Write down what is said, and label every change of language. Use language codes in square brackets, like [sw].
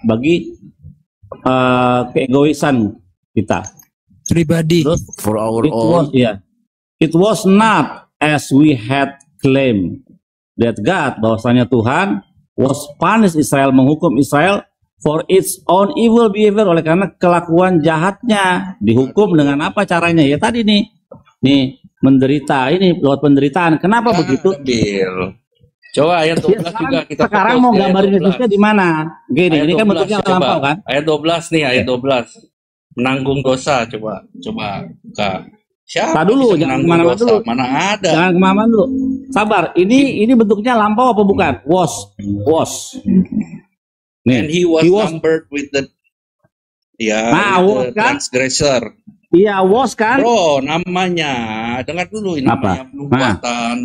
[id] Bagi keegoisan kita pribadi. [en] For our own. It was not as we had claimed that God, [id] bahwasanya Tuhan [en] was punish Israel, [id] menghukum [en] Israel for its own evil behavior, [id] oleh karena kelakuan jahatnya. Dihukum dengan apa caranya? Ya tadi nih menderita, ini lewat penderitaan. Kenapa begitu? Bill. Coba ayat 12 juga kita sekarang mau gambarin Yesusnya di mana? Gini, ini kan bentuknya lampau kan? Ayat 12 nih, ayat 12. Menanggung dosa, coba buka. Siapa dulu, jangan kemana-mana dulu. Mana ada? Jangan kemana-mana dulu. Sabar, ini bentuknya lampau apa bukan? [en] Was. And he was numbered with the transgressor. [id] Iya, [en] was [id] kan? Bro, namanya. Dengar dulu, ini namanya penubuatan.